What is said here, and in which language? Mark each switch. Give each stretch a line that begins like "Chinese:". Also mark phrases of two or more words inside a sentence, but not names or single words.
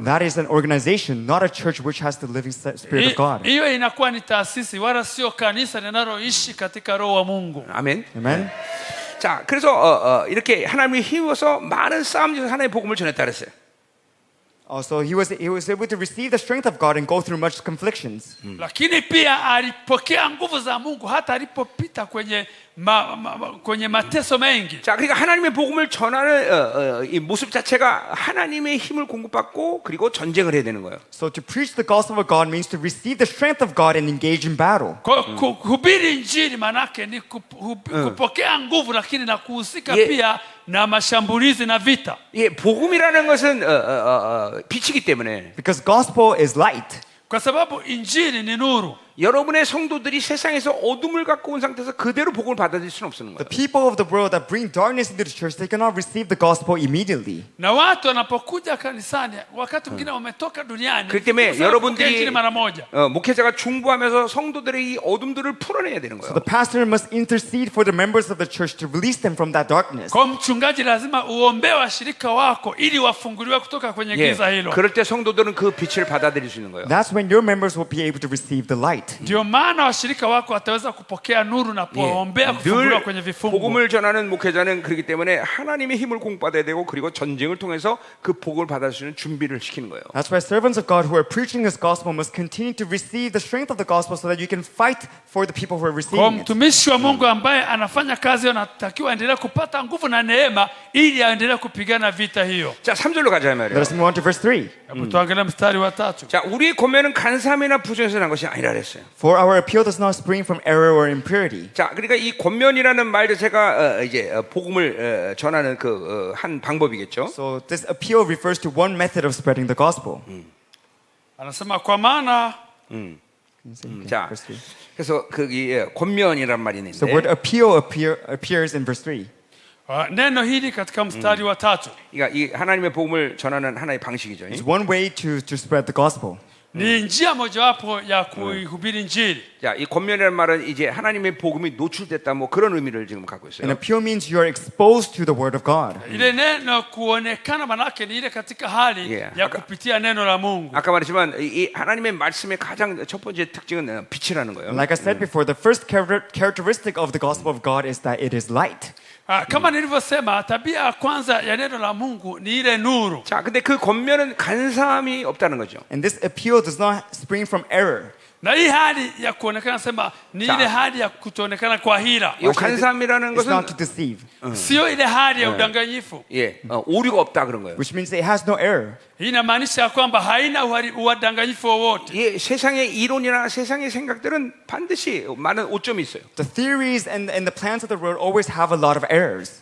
English: That is an organization, not a church which has the living spirit of God.
Swahili: Hiyo inakuwa ni taasisi wala sio kanisa linaloishi katika roho wa Mungu.
Korean: 아멘.
English: Amen.
Korean: 자, 그래서 이렇게 하나님이 힘입어서 많은 싸움 중에서 하나님의 복음을 전했다 그랬어요.
English: So he was able to receive the strength of God and go through much conflictions.
Swahili: lakini pia alipokea nguvu za Mungu hata alipopita kwenye mateso mengi.
Korean: 자, 그러니까 하나님의 복음을 전하는 이 모습 자체가 하나님의 힘을 공급받고 그리고 전쟁을 해야 되는 거예요.
English: So to preach the gospel of God means to receive the strength of God and engage in battle.
Swahili: Kuhubiri injili manake ni kupokea nguvu, lakini na kuhusika
Korean: 예.
Swahili: pia na mashambulizi na vita,
Korean: 예, 복음이라는 것은 빛이기 때문에
English: Because gospel is light.
Swahili: kwa sababu injili ni nuru.
Korean: 여러분의 성도들이 세상에서 어둠을 갖고 온 상태에서 그대로 복음을 받아들일 수는 없는
English: The
Korean: 거예요.
English: people of the world that bring darkness into the church, they cannot receive the gospel immediately.
Swahili: Na watu wanapokuja kanisani wakati mwingine wametoka duniani,
Korean: 그렇기 때문에
Swahili: kusema kupokea
Korean: 여러분들이
Swahili: injili mara moja.
Korean: 목회자가 중보하면서 성도들의 이 어둠들을 풀어내야 되는 거예요.
English: The pastor must intercede for the members of the church to release them from that darkness.
Swahili: Kwa mchungaji lazima uombee washirika wako ili wafunguliwe kutoka kwenye
Korean: 예,
Swahili: giza hilo.
Korean: 그럴 때 성도들은 그 빛을 받아들일 수 있는 거예요.
English: That's when your members will be able to receive the light.
Swahili: Ndio maana washirika wako wataweza kupokea nuru na kuombea kufunguliwa
Korean: 늘
Swahili: kwenye vifungo.
Korean: 복음을 전하는 목회자는 그렇기 때문에 하나님의 힘을 공급받아야 되고 그리고 전쟁을 통해서 그 복음을 받을 수 있는 준비를 시키는 거예요.
English: That's why servants of God who are preaching this gospel must continue to receive the strength of the gospel so that you can fight for the people who are
Swahili: Kwa
English: receiving it.
Swahili: mtumishi wa Mungu ambaye anafanya kazi hiyo anatakiwa aendelee kupata nguvu na neema ili aendelee kupigana vita hiyo.
Korean: 자, 3절로 가자
English: Let
Korean: 말이에요.
English: us move on to verse 3.
Swahili: Hebu tuangalie mstari wa 3.
Korean: 자, 우리의 권면은 간사함이나 부정에서 난 것이 아니라 그랬어요.
English: For our appeal does not spring from error or impurity.
Korean: 자, 그러니까 이 권면이라는 말 자체가 이제 복음을 전하는 그 한 방법이겠죠.
English: So this appeal refers to one method of spreading the gospel.
Swahili: Anasema kwa maana
Korean: 자,
English: Verse 3.
Korean: 그래서 그 권면이란 말이
English: The word
Korean: 있는데,
English: appeal appears in verse 3.
Swahili: neno hili katika mstari wa 3
Korean: 그러니까 이 하나님의 복음을 전하는 하나의 방식이죠.
English: It's one way to spread the gospel.
Swahili: ni njia mojawapo ya kuihubiri injili.
Korean: 자, 이 권면이라는 말은 이제 하나님의 복음이 노출됐다, 뭐 그런 의미를 지금 갖고
English: An
Korean: 있어요.
English: appeal means you are exposed to the word of God.
Swahili: Ile neno kuonekana manake ni ile katika hali
English: Yeah.
Swahili: ya kupitia neno la Mungu.
Korean: 아까 말했지만 이 하나님의 말씀의 가장 첫 번째 특징은 빛이라는 거예요.
English: Like I said before, the first characteristic of the gospel of God is that it is light.
Swahili: Kama nilivyosema, tabia ya kwanza ya neno la Mungu ni ile nuru.
Korean: 자, 근데 그 권면은 간사함이 없다는 거죠.
English: And this appeal does not spring from error.
Swahili: Na hii hali ya kuonekana sema ni ile hali ya kutoonekana kwa hila.
Korean: 이 간사함이라는
English: It's
Korean: 것은
English: not to deceive,
Swahili: Sio ile hali ya udanganyifu.
Korean: 오류가 없다 그런 거예요.
English: which means it has no error.
Swahili: Hii inamaanisha kwamba haina udanganyifu wowote.
Korean: 이 세상의 이론이나 세상의 생각들은 반드시 많은 오점이 있어요.
English: The theories and the plans of the world always have a lot of errors.